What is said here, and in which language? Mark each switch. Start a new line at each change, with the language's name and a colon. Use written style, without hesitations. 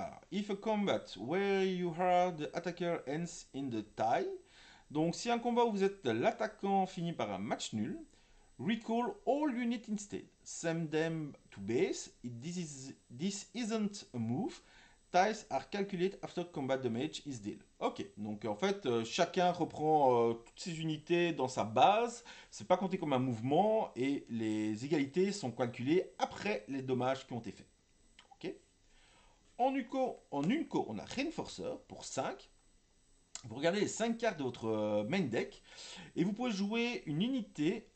English: if a combat where you are the attacker ends in the tie.
French: Donc, si un combat où vous êtes l'attaquant finit par un match nul,
English: recall all units instead. Send them to base. This isn't a move. Ties are calculated after combat damage is dealt.
French: Ok, donc en fait, chacun reprend toutes ses unités dans sa base. C'est pas compté comme un mouvement et les égalités sont calculées après les dommages qui ont été faits. Ok. En Unco, on a Reinforcer pour 5. Vous regardez les 5 cartes de votre main deck et vous pouvez jouer une unité.